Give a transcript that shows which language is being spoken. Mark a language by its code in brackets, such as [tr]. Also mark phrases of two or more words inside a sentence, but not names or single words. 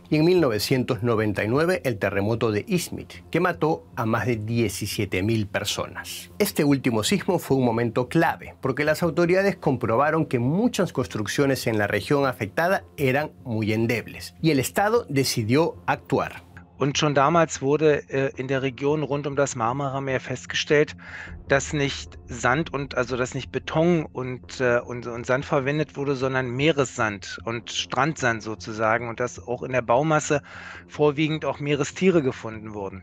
[es] Y en 1999, el terremoto de Izmit, que mató a más de 17.000 personas. Este último sismo fue un momento clave, porque las autoridades comprobaron que muchas construcciones en la región afectada eran muy endebles, y el Estado decidió actuar. [de] Und schon damals wurde in der Region rund um das Marmarameer festgestellt, dass nicht Sand dass nicht Beton und Sand verwendet wurde, sondern Meeressand und Strandsand sozusagen, und dass auch in der Baumasse vorwiegend auch Meerestiere gefunden wurden.